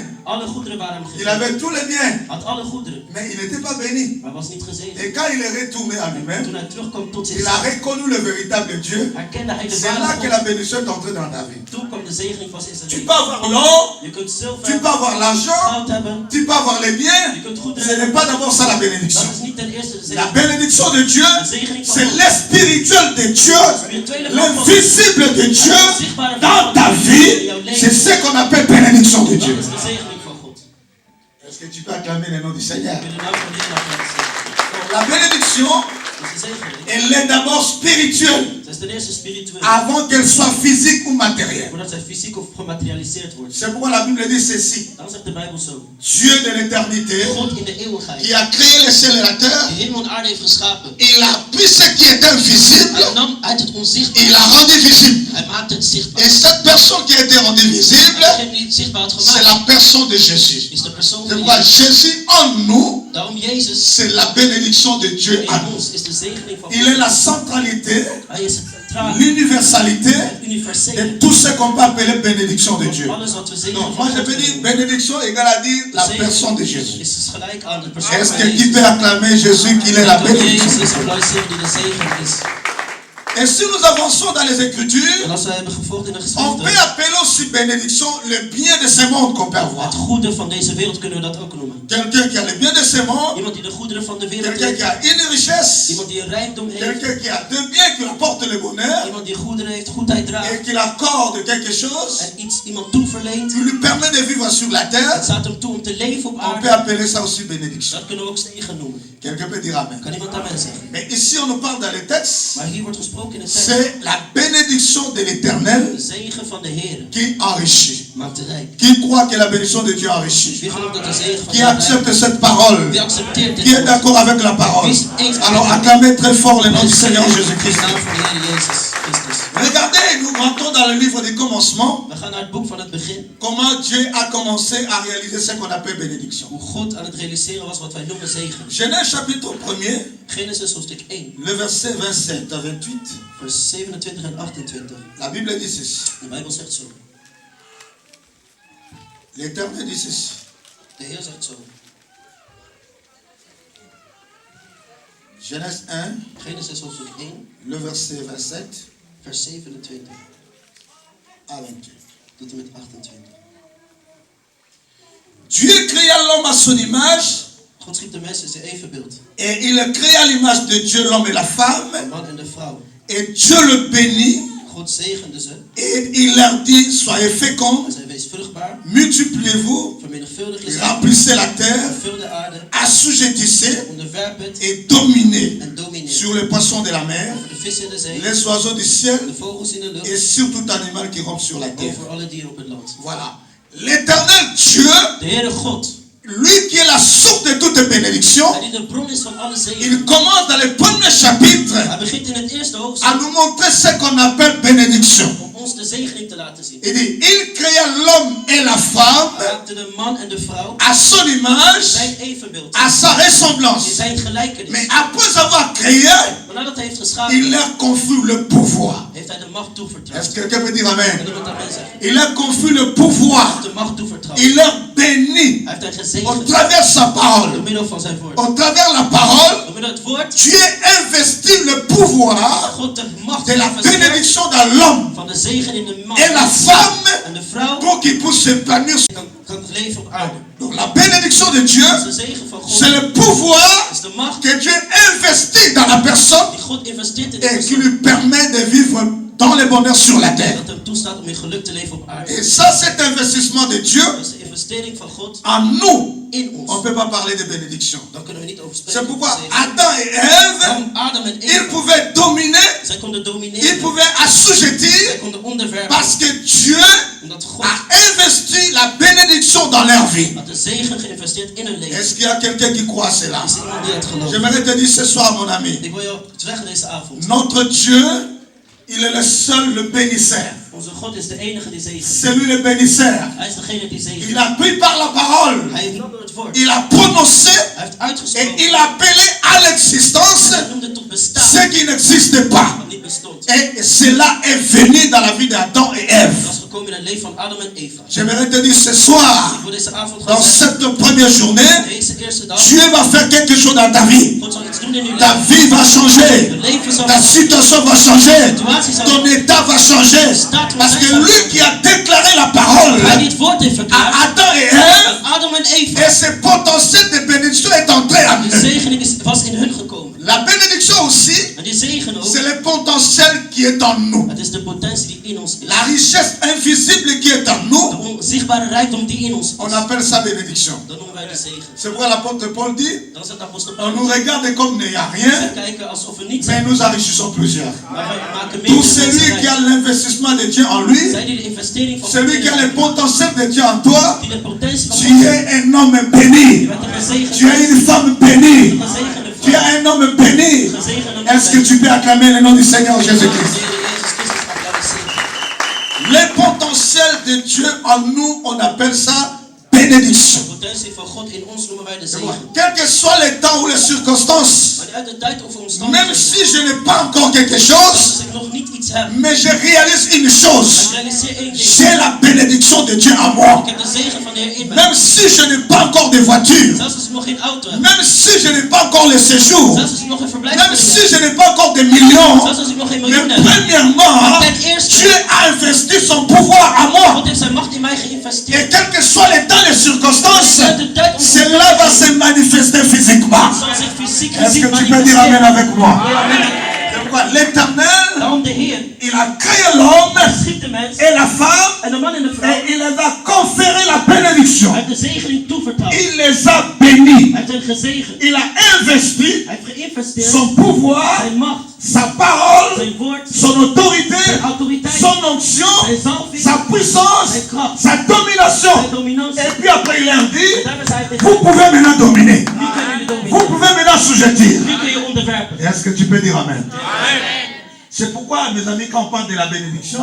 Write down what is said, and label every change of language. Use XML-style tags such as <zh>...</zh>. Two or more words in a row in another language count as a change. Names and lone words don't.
<nl>Alle goederen waren hem</nl> <fr>Il</fr> <nl>gegeven.</nl> <fr>avait tous les biens,</fr> <nl>Had alle goederen,</nl> <fr>mais il n'était pas béni.</fr> <nl>maar was niet gezegend.</nl> <fr>Et quand il est retourné à lui-même,</fr> <nl>Toen hij terugkwam tot</nl> <fr>il a</fr> <nl>zichzelf,</nl> <fr>reconnu le véritable Dieu.</fr> <nl>herkende hij de</nl> <fr>C'est là</fr> <nl>ware</nl> <fr>que la</fr> <nl>God.</nl> <fr>bénédiction est entrée dans ta vie.</fr> <nl>Toen kwam de zegening pas in zijn</nl> <fr>Tu</fr> <nl>leven.</nl> <fr>peux avoir l'or,</fr> <nl>Je kunt</nl> <fr>tu</fr> <nl>zilver,</nl> <fr>peux avoir l'argent,</fr> <nl>goud hebben,</nl> <fr>tu peux avoir les biens.</fr> <nl>je kunt goed</nl> <fr>Ce</fr> <nl>hebben.</nl> <fr>n'est pas d'abord ça la bénédiction.</fr> <nl>Dat is niet ten eerste de</nl> <fr>La</fr> <nl>zegen.</nl> <fr>bénédiction de Dieu,</fr> <nl>De zegening van</nl> <fr>c'est</fr> <nl>God.</nl> <fr>l'espirituel de Dieu,</fr> <nl>Je tweede van God.</nl> <fr>l'invisible de Dieu</fr> <nl>Zichtbare</nl> <fr>dans</fr> <nl>van</nl> <fr>ta</fr> <nl>God</nl> <fr>vie.</fr> <nl>in jouw</nl> <fr>C'est</fr> <nl>leven.</nl> <fr>ce qu'on appelle bénédiction de</fr> <nl>Dat</nl> <fr>Dieu.</fr> <nl>is de zegening van God.</nl> <fr>Est-ce que tu peux acclamer le nom du Seigneur?</fr> <nl>Kun je de naam van de Heer laten zien?</nl> <fr>La bénédiction,</fr> <nl>Dus de zegening,</nl> <fr>elle est d'abord spirituelle.</fr> <nl>het Dat is ten eerste spiritueel.</nl> <fr>avant qu'elle soit physique ou matérielle.</fr> <nl>Voordat zij fysiek of gematerialiseerd wordt.</nl> <fr>C'est pourquoi la Bible dit ceci.</fr> <nl>Dan zegt de Bijbel zo.</nl> <fr>Dieu de l'éternité,</fr> <nl>God in de eeuwigheid.</nl> <fr>qui a créé les ciels et la terre,</fr> <nl>Die hemel en aarde heeft geschapen.</nl> <fr>il a pris ce qui est invisible,</fr> <nl>Hij nam uit het onzichtbare.</nl> <fr>il l'a rendu visible.</fr> <nl>Hij maakte het zichtbaar.</nl> <fr>Et cette personne qui a été rendue visible,</fr> <nl>Degene die het zichtbaar had</nl> <fr>c'est</fr> <nl>gemaakt.</nl> <fr>la personne de Jésus.</fr> <nl>Is de persoon</nl> <fr>C'est</fr> <nl>van</nl> <fr>pourquoi</fr> <nl>Jezus.</nl> <fr>Jésus en nous,</fr> <nl>Daarom Jezus</nl> <fr>c'est la bénédiction de Dieu en</fr> <nl>in</nl> <fr>nous.</fr> <nl>ons is de zegening van</nl> <fr>Il est la centralité,</fr> <nl>Hij is het centrale,</nl> <fr>l'universalité</fr> <nl>het universele.</nl> <fr>de tout ce qu'on peut appeler bénédiction de Dieu.</fr> <nl>Van alles wat we zegenen</nl> <fr>Non,</fr> <nl>van</nl> <fr>moi je</fr> <nl>God</nl> <fr>peux dire</fr> <nl>noemen.</nl> <fr>bénédiction égale à dire la</fr> <nl>Zegen</nl> <fr>personne de Jésus.</fr> <nl>is dus gelijk aan de persoon</nl> <fr>Est-ce</fr> <nl>van</nl> <fr>que qui</fr> <nl>Jezus.</nl> <fr>peut acclamer Jésus qu'il est la</fr> <nl>Dat</nl> <fr>bénédiction?</fr> <nl>Jezus applaudisseren die de zegen is.</nl> <fr>Et si nous avançons dans les Écritures,</fr> <nl>En als we hebben gevolgd in de</nl> <fr>on peut</fr> <nl>geschriften,</nl> <fr>appeler aussi bénédiction le bien de ce monde qu'on peut avoir.</fr> <nl>het goede van deze wereld kunnen we dat ook noemen.</nl> <fr>Quelqu'un qui a le bien de ce monde,</fr> <nl>Iemand die de goederen van de wereld</nl> <fr>quelqu'un qui</fr> <nl>heeft,</nl> <fr>a une richesse,</fr> <nl>iemand die een rijkdom heeft,</nl> <fr>quelqu'un qui a deux biens qui apportent le bonheur</fr> <nl>iemand die goederen heeft, goedheid</nl> <fr>et</fr> <nl>draagt</nl> <fr>qui accorde quelque chose,</fr> <nl>en iemand toeverleent.</nl> <fr>qui lui permet de vivre sur la</fr> <nl>Het</nl> <fr>terre,</fr> <nl>staat hem toe om te leven op</nl> <fr>on peut</fr> <nl>aarde.</nl> <fr>appeler ça aussi bénédiction.</fr> <nl>Dat kunnen we ook zegen noemen.</nl> <fr>Quelqu'un peut dire Amen.</fr> <nl>Kan iemand amen zeggen?</nl> <fr>Mais ici, on nous parle dans les textes,</fr> <nl>Maar hier wordt gesproken in de tekst.</nl> <fr>c'est la bénédiction de l'Éternel</fr> <nl>De zegen van de Heer</nl> <fr>qui enrichit.</fr> <nl>maakt rijk.</nl> <fr>Qui croit que la bénédiction de Dieu enrichit?</fr> <nl>Wie gelooft dat de zegen van</nl> <fr>Qui</fr> <nl>de Heer</nl> <fr>accepte</fr> <nl>rijk?</nl> <fr>cette parole?</fr> <nl>Wie accepteert dit</nl> <fr>Qui est</fr> <nl>woord?</nl> <fr>d'accord avec la parole? Alors acclamez très fort le nom du Seigneur Jésus-Christ.</fr> <nl>De naam van de Heer Jezus Christus.</nl> <fr>Regardez, nous rentrons dans le livre du commencement.</fr> <nl>We gaan naar het boek van het begin.</nl> <fr>Comment Dieu a commencé à réaliser ce qu'on appelle bénédiction.</fr> <nl>Hoe God aan het realiseren was wat wij noemen zegen.</nl> <fr>Genèse chapitre 1er,</fr> <nl>Genesis hoofdstuk 1,</nl> <fr>le verset 27 à 28.</fr> <nl>vers 27 en 28.</nl> <fr>La Bible dit ceci.</fr> <nl>De Bijbel zegt zo.</nl> <fr>L'Éternel dit ceci.</fr> <nl>De Heer zegt zo.</nl> <fr>Genèse 1,</fr> <nl>Genesis hoofdstuk 1,</nl> <fr>le verset 27</fr> <nl>vers 27</nl> <fr>à 28.</fr> <nl>tot en met 28.</nl> <fr>Dieu créa l'homme à son image</fr> <nl>God schiep de mens in zijn evenbeeld.</nl> <fr>et il créa l'image de Dieu, l'homme et la</fr> <nl>De</nl> <fr>femme.</fr> <nl>man en de vrouw.</nl> <fr>Et Dieu le bénit</fr> <nl>God zegende ze.</nl> <fr>et il leur dit, soyez</fr> <nl>En</nl> <fr>féconds,</fr> <nl>zij wees vruchtbaar.</nl> <fr>multipliez-vous,</fr> <nl>Vermenigvuldig is</nl> <fr>remplissez la terre,</fr> <nl>vul de aarde.</nl> <fr>assujettissez</fr> <nl>Onderwerp het</nl> <fr>et dominez</fr> <nl>en domineer.</nl> <fr>sur les poissons de la mer,</fr> <nl>Over de vissen in de zee.</nl> <fr>les oiseaux du ciel</fr> <nl>De vogels in de lucht.</nl> <fr>et sur tout animal qui rampe sur la terre.</fr> <nl>Over alle dieren op het land.</nl> <fr>Voilà. L'éternel Dieu,</fr> <nl>De Heere God.</nl> <fr>lui qui est la source de toute bénédiction,</fr> <nl>Hij die de bron is van alle zegen.</nl> <fr>il commence dans le premier chapitre</fr> <nl>Hij begint in het eerste</nl> <fr>à</fr> <nl>hoofdstuk</nl> <fr>nous montrer ce qu'on appelle bénédiction.</fr> <nl>om ons de zegening te laten zien.</nl> <fr>Il dit, il créa l'homme et la femme</fr> <nl>Hij maakte de man en de vrouw</nl> <fr>à son</fr> <nl>in</nl> <fr>image,</fr> <nl>zijn evenbeeld.</nl> <fr>à sa</fr> <nl>In</nl> <fr>ressemblance.</fr> <nl>zijn gelijkenis.</nl> <fr>Mais après avoir créé,</fr> <nl>Maar nadat hij heeft</nl> <fr>il</fr> <nl>geschapen,</nl> <fr>leur confie le pouvoir.</fr> <nl>heeft hij de macht toevertrouwd.</nl> <fr>Est-ce que quelqu'un peut dire</fr> <nl>En</nl> <fr>Amen?</fr> <nl>dat moet aan mensen.</nl> <fr>Il leur confie le pouvoir.</fr> <nl>De macht toevertrouwd.</nl> <fr>Il leur bénit</fr> <nl>Hij heeft hen</nl> <fr>au</fr> <nl>gezegend</nl> <fr>travers sa</fr> <nl>door</nl> <fr>parole.</fr> <nl>middel van zijn woord.</nl> <fr>Au travers la parole,</fr> <nl>Door middel het woord</nl> <fr>Dieu investit le pouvoir</fr> <nl>God de macht</nl> <fr>de la</fr> <nl>heeft versterkt</nl> <fr>bénédiction dans l'homme</fr> <nl>van de zegen in de man</nl> <fr>et la femme</fr> <nl>en de vrouw</nl> <fr>pour qu'il puisse se planir.</fr> <nl>kan leven op aarde.</nl> <fr>Donc la bénédiction de Dieu,</fr> <nl>Dus de zegen van God</nl> <fr>c'est le pouvoir</fr> <nl>is de macht</nl> <fr>que Dieu investit dans la personne</fr> <nl>die God investeert in de</nl> <fr>et qui</fr> <nl>persoon.</nl> <fr>lui permet de vivre dans le bonheur sur la terre.</fr> <nl>Dat hem toestaat om in geluk te leven op aarde.</nl> <fr>Et ça, cet investissement de Dieu</fr> <nl>Dat is de investering van God</nl> <fr>en nous,</fr> <nl>in</nl> <fr>on ne</fr> <nl>ons.</nl> <fr>peut pas parler de bénédiction.</fr> <nl>Dan kunnen we niet over</nl> <fr>C'est</fr> <nl>spreken.</nl> <fr>pourquoi</fr> <nl>over zegen.</nl> <fr>Adam et Ève,</fr> <nl>Daarom Adam en</nl> <fr>ils</fr> <nl>Eva,</nl> <fr>pouvaient dominer,</fr> <nl>zij konden</nl> <fr>ils</fr> <nl>domineren.</nl> <fr>pouvaient</fr> <nl>Zij</nl> <fr>assujettir</fr> <nl>konden onderwerpen.</nl> <fr>parce que Dieu</fr> <nl>Omdat God</nl> <fr>a investi la bénédiction dans leur vie.</fr> <nl>had de zegen geïnvesteerd in hun leven.</nl> <fr>Est-ce qu'il y a quelqu'un qui croit à cela?</fr> <nl>Is er iemand die het gelooft?</nl> <fr>J'aimerais te dire ce soir, mon ami,</fr> <nl>Ik wil jou zeggen deze avond.</nl> <fr>notre Dieu, il est le seul, le bénisseur.</fr> <nl>Onze God is de enige die zegent.</nl> <fr>C'est lui le bénisseur.</fr> <nl>Hij is degene die zegent.</nl> <fr>Il a pris par la parole,</fr> <nl>Hij heeft nam door het woord.</nl> <fr>il a prononcé</fr> <nl>Hij heeft</nl> <fr>et</fr> <nl>uitgesproken.</nl> <fr>il a appelé à l'existence</fr> <nl>Hij noemde tot bestaan.</nl> <fr>ce qui n'existe pas.</fr> <nl>Wat niet bestond.</nl> <fr>Et cela est venu dans la vie d'Adam et Ève.</fr> <nl>Dat is gekomen in het leven van Adam en Eva.</nl> <fr>J'aimerais te dire ce soir,</fr> <nl>Ik wil deze avond gaan</nl> <fr>dans</fr> <nl>zeggen.</nl> <fr>cette première journée,</fr> <nl>Deze eerste dag.</nl> <fr>Dieu va faire quelque chose dans ta vie.</fr> <nl>God zal iets doen in uw</nl> <fr>Ta</fr> <nl>leven.</nl> <fr>vie va changer.</fr> <nl>Je leven zal</nl> <fr>Ta situation va changer.</fr> <nl>situatie zal</nl> <fr>Ton état va changer. Parce que lui qui a déclaré la parole</fr> <nl>Hij die het woord heeft</nl> <fr>à</fr> <nl>verklaard.</nl> <fr>Adam et Ève,</fr> <nl>Adam en Eva.</nl> <fr>et ce potentiel de bénédiction est entré en</fr> <nl>De</nl> <fr>eux.</fr> <nl>zegening was in hun gekomen.</nl> <fr>La bénédiction aussi,</fr> <nl>En die zegen ook.</nl> <fr>c'est le potentiel qui est en nous.</fr> <nl>Het is de potentie die in ons is.</nl> <fr>La richesse invisible qui est en nous,</fr> <nl>De zichtbare rijkdom die in ons</nl> <fr>On</fr> <nl>is,</nl> <fr>appelle ça bénédiction.</fr> <nl>dan noemen wij de zegen.</nl> <fr>C'est pourquoi l'apôtre Paul dit,</fr> <nl>Dan zegt de apostel</nl> <fr>on nous</fr> <nl>Paulus,</nl> <fr>regarde comme n'ayant</fr> <nl>we</nl> <fr>rien,</fr> <nl>kijken alsof we niets</nl> <fr>mais</fr> <nl>hebben,</nl> <fr>nous enrichissons plusieurs.</fr> <nl>maar wij maken</nl> <fr>Tout</fr> <nl>meer</nl> <fr>celui</fr> <nl>mensen</nl> <fr>qui a</fr> <nl>rijk.</nl> <fr>l'investissement de Dieu en lui,</fr> <nl>Zij die de investering van</nl> <fr>celui</fr> <nl>God</nl> <fr>qui a le</fr> <nl>hebben,</nl> <fr>potentiel de Dieu en toi,</fr> <nl>die de potentie van</nl> <fr>tu</fr> <nl>God</nl> <fr>es un homme béni.</fr> <nl>je bent een gezegende</nl> <fr>Tu es une femme bénie.</fr> <nl>een gezegende</nl> <fr>Tu es</fr> <nl>vrouw,</nl> <fr>un homme béni.</fr> <nl>een gezegende man.</nl> <fr>Est-ce que tu peux acclamer le nom du Seigneur Jésus-Christ?</fr> <nl>Jezus Christus applaudisseren.</nl> <fr>Le potentiel de Dieu en nous, on appelle ça bénédiction.</fr> <nl>De potentie van God in ons noemen wij de zegen.</nl> <fr>Quel que soit le temps ou les circonstances,</fr> <nl>Maar uit de tijd of</nl> <fr>même</fr> <nl>omstandigheden,</nl> <fr>si je n'ai pas encore quelque</fr> <nl>als</nl> <fr>chose,</fr> <nl>ik nog niet iets heb,</nl> <fr>mais je réalise une</fr> <nl>ik</nl> <fr>chose.</fr> <nl>realiseer één ding.</nl> <fr>J'ai la bénédiction de Dieu en moi.</fr> <nl>Ik heb de zegen van de Heer in mij.</nl> <fr>Même si je n'ai pas encore de voiture,</fr> <nl>Zelfs als ik nog geen auto heb,</nl> <fr>même si je n'ai pas encore le séjour,</fr> <nl>zelfs als ik nog geen</nl> <fr>même</fr> <nl>verblijfsvergunning</nl> <fr>si</fr> <nl>heb,</nl> <fr>je n'ai pas encore de millions,</fr> <nl>zelfs als ik nog geen</nl> <fr>mais</fr> <nl>miljoen heb.</nl> <fr>premièrement,</fr> <nl>Ten eerste,</nl> <fr>Dieu a investi son pouvoir en moi.</fr> <nl>God heeft zijn macht in mij</nl> <fr>Et</fr> <nl>geïnvesteerd.</nl> <fr>quel que soit le temps, les circonstances,</fr> <nl>Uit de tijd om</nl> <fr>cela va se manifester physiquement.</fr> <nl>zal zich fysiek</nl> <fr>Est-ce</fr> <nl>gezien</nl> <fr>que tu peux dire Amen</fr> <nl>manifesteren.</nl> <fr>avec moi?</fr> <nl>Amen.</nl> <fr>Pourquoi? L'Éternel,</fr> <nl>Daarom de Heer,</nl> <fr>il a créé l'homme</fr> <nl>hij schiep de mens</nl> <fr>et la femme</fr> <nl>en de man en de vrouw.</nl> <fr>et il les a conféré la bénédiction.</fr> <nl>Hij heeft de zegening toevertrouwd.</nl> <fr>Il les a bénis.</fr> <nl>Hij heeft hen gezegend.</nl> <fr>Il a investi</fr> <nl>Hij heeft geïnvesteerd</nl> <fr>son pouvoir,</fr> <nl>zijn macht,</nl> <fr>sa parole,</fr> <nl>zijn woord,</nl> <fr>son autorité,</fr> <nl>zijn autoriteit,</nl> <fr>son onction,</fr> <nl>zijn zalving,</nl> <fr>sa puissance,</fr> <nl>zijn kracht,</nl> <fr>sa domination.</fr> <nl>zijn dominantie.</nl> <fr>Et puis après il leur</fr> <nl>En</nl> <fr>dit,</fr> <nl>daarna zei hij tegen</nl> <fr>vous pouvez maintenant dominer.</fr> <nl>nu kunnen jullie</nl> <fr>Vous</fr> <nl>domineren.</nl> <fr>pouvez maintenant assujettir.</fr> <nl>Nu kun je onderwerpen.</nl> <fr>Est-ce que tu peux dire Amen? C'est pourquoi, mes amis, quand on parle de la bénédiction,</fr>